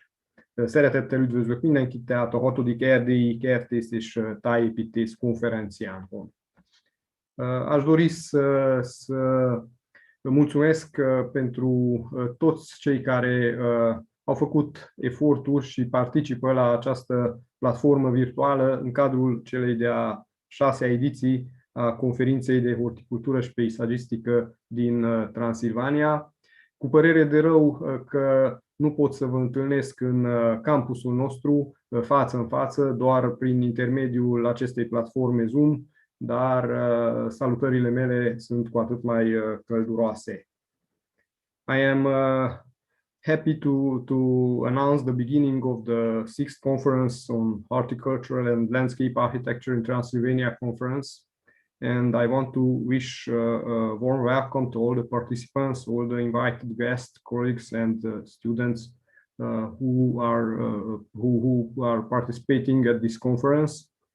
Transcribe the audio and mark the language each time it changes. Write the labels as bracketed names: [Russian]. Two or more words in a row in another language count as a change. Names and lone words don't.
[Hungarian] Szeretettel üdvözlök mindenkit, tehát a 6. Erdélyi Kertész és Tájépítész konferenciánkon. [Romanian] Aș dori să mulțumesc pentru toți cei care au făcut eforturi și participă la această platformă virtuală în cadrul celei de-a 6-a ediții a conferinței de horticultură și peisagistică din Transilvania. Cu părere de rău că nu pot să vă întâlnesc în campusul nostru, față în față, doar prin intermediul acestei platforme Zoom, dar salutările mele sunt cu atât mai călduroase. [English] I am happy to announce the beginning of the 6th Conference on Horticulture and Landscape Architecture in Transylvania conference, and I want to wish a warm welcome to all the participants, all the invited guests, colleagues, and students who are participating at this conference.